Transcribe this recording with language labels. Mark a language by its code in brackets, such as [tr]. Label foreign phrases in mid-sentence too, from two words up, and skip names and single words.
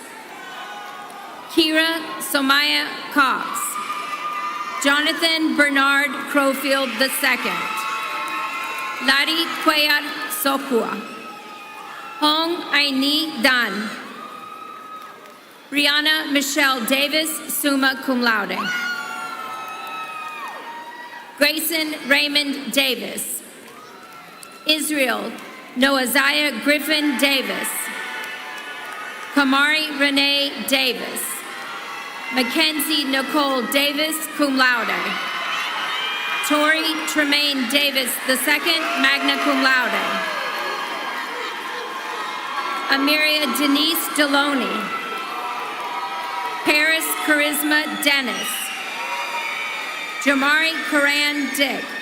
[en] Kira Somaya Cox. Jonathan Bernard Crowfield II. Lari Cuellar Sokua. Hong Aini Dan. Brianna Michelle Davis, [la] summa cum laude. [en] Grayson Raymond Davis. Israel Noaziah Griffin Davis. Kamari Renee Davis. Mackenzie Nicole Davis, [la] cum laude. [en] Tori Tremaine Davis II, [la] magna cum laude. [en] Amiria Denise Deloney. Paris Charisma Dennis. Jamari Karan Dick.